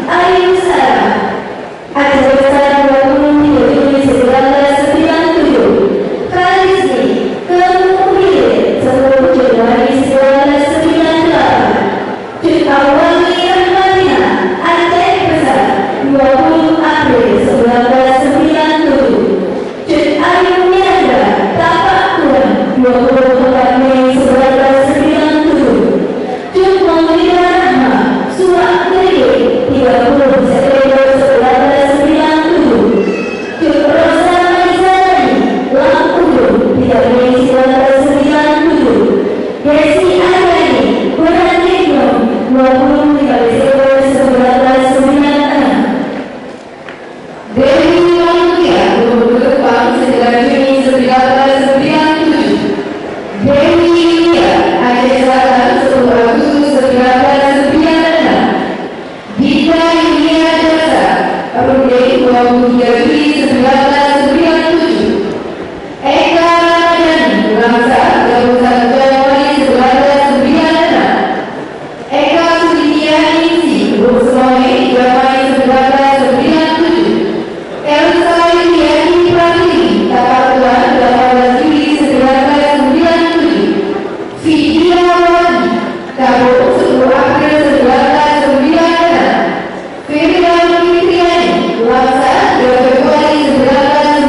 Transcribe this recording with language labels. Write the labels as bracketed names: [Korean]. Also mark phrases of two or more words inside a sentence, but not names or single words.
[Indonesian] Ayu Sara Aceh Besar 23 Juli 1997. Kalisni Kemuhir 10 Januari 1998. Cut Awali Rahmatina Aceh Besar 20 April 1997. Cut Ayu Miandra Tapak Tuan 24 Mei 1997. Cut Maulida Rahma Surak Gede 30 September 1997. Cut Rosa Maizani Lampung 3 Mei 1997. Desi Agani Quran Negro 25 Desember 1996. Dewi Manukia 24 Juni 1997. Dewi Yulia Aceh Selatan 10 Agustus 1996. Dita Yulia Dasa Rude 23 Juli 1997. Eka Ramadhani Langsa 21 Januari 1996. Eka Sulitia Ningsi Rusmoi 3 Mei 1997. Elsa Yuliani Pratili Tapak Tuan 18 Juli 1997. Vidya Wadi Tabung 10 April 1996. Firda Fitriani Langsa 2 Februari 1997.